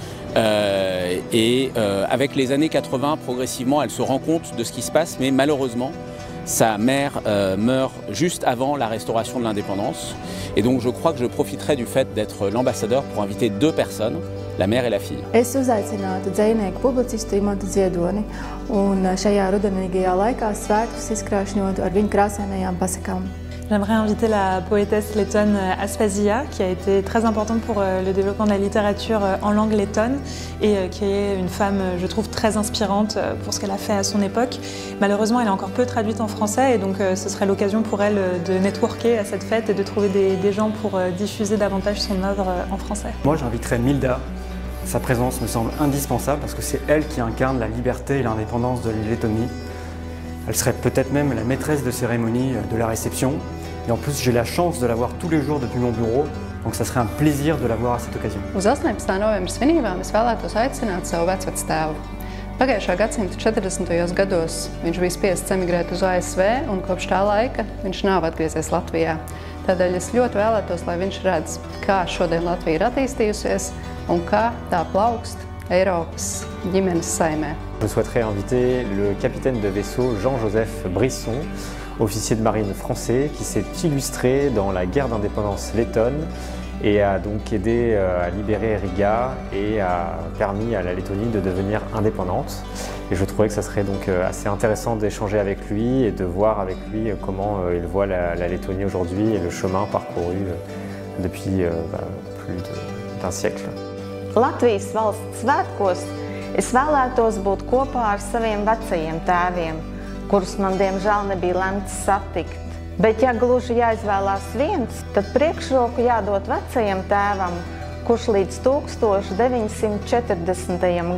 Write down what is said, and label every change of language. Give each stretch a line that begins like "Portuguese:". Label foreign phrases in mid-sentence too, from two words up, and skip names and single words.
French: Avec les années 80, progressivement, elle se rend compte de ce qui se passe, mais malheureusement, sa mère meurt juste avant la restauration de l'indépendance. Et donc je crois que je profiterai du fait d'être l'ambassadeur pour inviter deux personnes, la mère et la fille.
Latvian: Es uzaicinātu dzejnieku publicistu Imantu Ziedoni un šajā rudenīgajā laikā svētkus izkrāšņotu ar viņu krāsainajām pasakām.
French: J'aimerais inviter la poétesse lettonne Aspasia, qui a été très importante pour le développement de la littérature en langue lettonne et qui est une femme, je trouve, très inspirante pour ce qu'elle a fait à son époque. Malheureusement, elle est encore peu traduite en français et donc ce serait l'occasion pour elle de networker à cette fête et de trouver des gens pour diffuser davantage son œuvre en français. Moi, j'inviterais Milda. Sa présence me semble indispensable parce que c'est elle qui incarne la liberté et l'indépendance de la Lettonie. Elle serait peut-être même la maîtresse de cérémonie de la réception. Et en plus, j'ai la chance de la voir tous les jours depuis mon bureau, donc ça serait un plaisir de la voir à cette occasion.
Latvian: Uz 18. novembra svinībām es vēlētos aicināt savu vecvectēvu. Pagājušā gadsimta 40. gados viņš bija spiests emigrēt uz ASV un kopš tā laika viņš nav atgriezies Latvijā. Tādēļ es ļoti vēlētos, lai viņš redz, kā šodien Latvija ir attīstījusies un kā tā plaukst Eiropas ģimenes saimē.
French: Je souhaiterais inviter le capitaine de vaisseau Jean-Joseph Brisson, officier de marine français qui s'est illustré dans la guerre d'indépendance lettonne et a donc aidé à libérer Riga et a permis à la Lettonie de devenir indépendante. Et je trouvais que ça serait donc assez intéressant d'échanger avec lui et de voir avec lui comment il voit la Lettonie aujourd'hui et le chemin parcouru depuis plus d'un siècle.
Latvian: Latvijas valsts svētkos es vēlētos būt kopā ar saviem vecajiem tēviem, kurus man diemžēl nebija lemts satikt. Bet ja gluži jāizvēlās viens, tad priekšroku jādod vecajam tēvam, kurš līdz 1940.